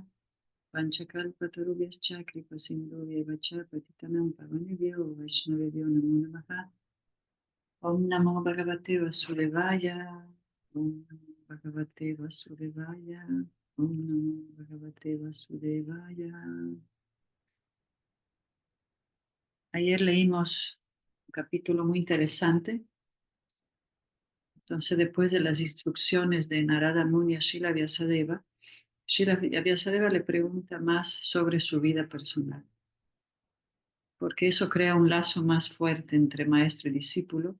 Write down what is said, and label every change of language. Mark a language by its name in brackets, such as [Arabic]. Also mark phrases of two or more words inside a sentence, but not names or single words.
[Sanskrit] Panchakalpatarubhyascha Kripasindhuvyacha Patitanam Pavanebhyo Vaishnavebhyo Namo Namaha. Om Namo Bhagavate Vasudevaya. Om Namo Bhagavate Vasudevaya. Om Namo Bhagavate Vasudevaya. [Spanish] Ayer leímos un capítulo muy interesante. Entonces, después de las instrucciones de Narada Muni a Srila Vyasadeva, Srila Vyasadeva le pregunta más sobre su vida personal, porque eso crea un lazo más fuerte entre maestro y discípulo.